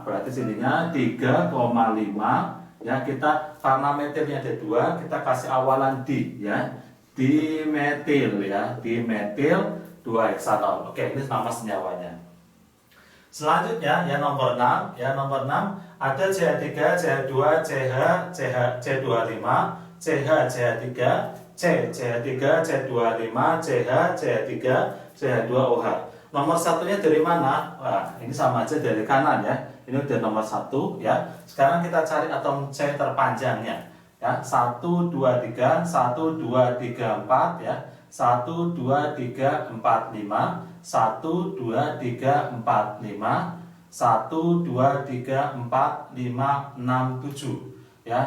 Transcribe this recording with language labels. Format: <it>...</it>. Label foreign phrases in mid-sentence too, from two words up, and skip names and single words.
<id>Berarti sininya 3,5 ya. Kita karena metilnya ada 2, kita kasih awalan di ya. Dimetil ya, dimetil 2 heksanol. Oke, ini nama senyawanya. Selanjutnya yang nomor 6, ya nomor 6 ada CH3, CH2, CH, CH, C25, CH, CH3, C, CH3, C25, CH, CH3, CH2OH. Nomor satunya dari mana? Wah, ini sama aja dari kanan ya. Ini udah nomor 1 ya. Sekarang kita cari atom C terpanjangnya. Ya, 1 2 3 1 2 3 4 ya. 1 2 3 4 5 1 2 3 4 5 1 2 3 4 6 7 ya.</id>